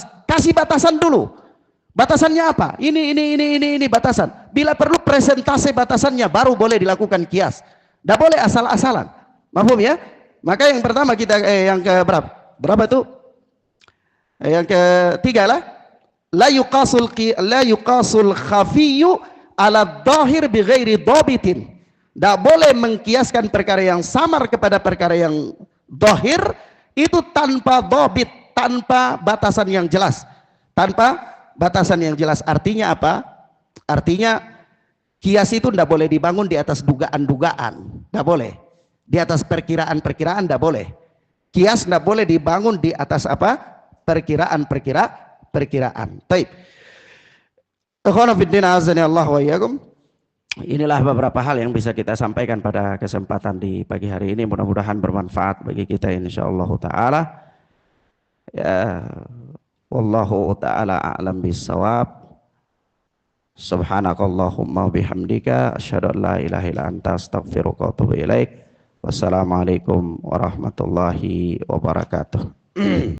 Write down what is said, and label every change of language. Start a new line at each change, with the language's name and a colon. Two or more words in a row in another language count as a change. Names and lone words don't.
Indonesian: Kasih batasan dulu. Batasannya apa? Ini batasan. Bila perlu presentase batasannya baru boleh dilakukan kias. Tidak boleh asal-asalan. Mahfum ya? Maka yang pertama kita yang ke berapa? Berapa itu? Yang ketiga lah,
Arabic: لا يقاس الخفي على الظاهر بغير ضابط.
Indonesian: Tidak boleh mengkiaskan perkara yang samar kepada perkara yang dhahir itu tanpa dhabit, tanpa batasan yang jelas. Tanpa batasan yang jelas. Artinya apa? Artinya kias itu tidak boleh dibangun di atas dugaan-dugaan, tidak boleh. Di atas perkiraan-perkiraan tidak boleh. Kias tidak boleh dibangun di atas apa? Perkiraan. Baik.
Arabic: إخوان في الله أعزني الله وإياكم.
Indonesian: Inilah beberapa hal yang bisa kita sampaikan pada kesempatan di pagi hari ini. Mudah-mudahan bermanfaat bagi kita
Arabic: إن شاء الله تعالى.
Indonesian: Ya,
Arabic: والله تعالى أعلم بالصواب. سبحانك اللهم بحمدك أشهد أن لا إله إلا أنت أستغفرك وأتوب إليك. والسلام عليكم ورحمة الله وبركاته.